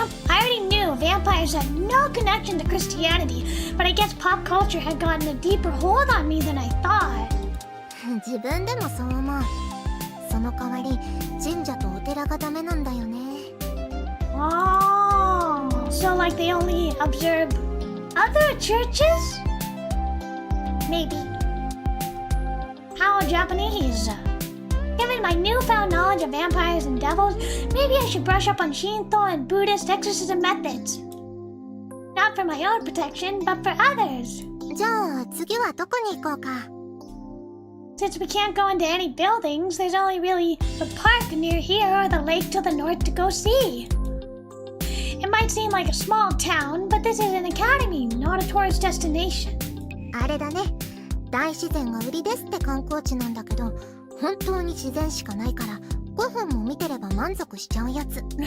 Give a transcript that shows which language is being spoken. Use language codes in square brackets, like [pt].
[en] I already knew vampires had no connection to Christianity, but I guess pop culture had gotten a deeper hold on me than I thought. [ja] 自分でもそう思う。その代わり神社とお寺がダメなんだよね。 [en] Oh, so like they only observe other churches? Maybe. How Japanese. Given my newfound knowledge of vampires and devils, maybe I should brush up on Shinto and Buddhist exorcism methods. Not for my own protection, but for others. [ja] じゃあ次はどこに行こうか。 [en] Since we can't go into any buildings, there's only really the park near here or the lake to the north to go see. It might seem like a small town, but this is an academy, not a tourist destination. [ja] あれだね。大自然が売りですって観光地なんだけど、本当に自然しかないから5分も見てれば満足しちゃうやつ。